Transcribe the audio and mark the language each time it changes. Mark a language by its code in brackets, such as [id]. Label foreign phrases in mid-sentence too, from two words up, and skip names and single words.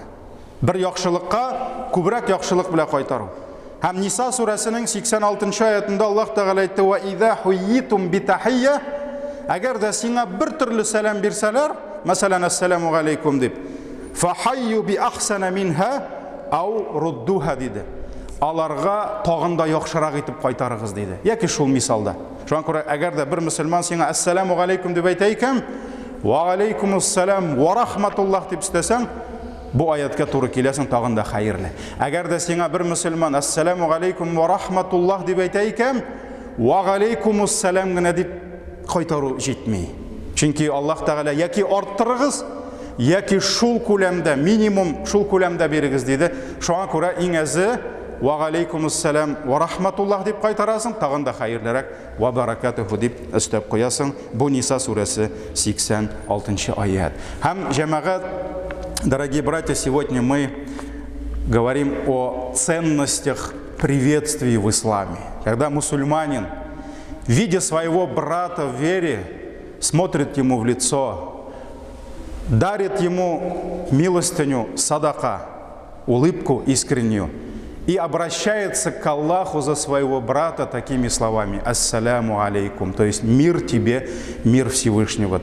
[tt] Бір яхшылыкка күбрәк яхшылык белән кайтару. Һәм Ниса сүрәсенең 86-нчы аятында Аллаһ Тәгалә әйтте: [ar] "وإذا حييتم بتحية", [tt] әгәр дә сиңа бер төрле сәлам бирсәләр, мәсәлән, [ar] السلام عليكم [tt] дип, [ar] "فحيوا بأحسن منها أو ردوها" [tt] диде. Аларга тагында яхшырак итеп кайтарыгыз диде. Яки шул мисалда. Шуңа күрә, әгәр дә бер мөселман сиңа [ar] السلام عليكم [tt] дип әйтә икән, [ar] "وعليكم السلام ورحمة الله" [tt] дип сөйләсәң, бу аятка туры киләсең, тагында хайырлы. Әгәр дә сиңа бер мөселман [ar] السلام عليكم ورحمة الله [tt] дип әйтә икән, [ar] "وعليكم السلام" [tt] гына дип кайтару җитми. Чөнки Аллаһ Тәгалә яки арттырыгыз, яки шул күләмдә, минимум шул күләмдә бирегез диде. Шуңа күрә иң әзе [ar] "وعليكم السلام ورحمة الله" [tt] дип кайтарасың, тагында хайырлырак [ar] "وبركاته" [tt] дип өстәп куясың. Бу Ниса сүрәсе 86-нчы аят. Һәм җәмәгать, [ru] дорогие братья, сегодня мы говорим о ценностях приветствий в исламе. Когда мусульманин, видя своего брата в вере, смотрит ему в лицо, дарит ему милостыню, садака, улыбку искреннюю и обращается к Аллаху за своего брата такими словами: [ar] «السلام عليكم», [ru] то есть «мир тебе, мир Всевышнего».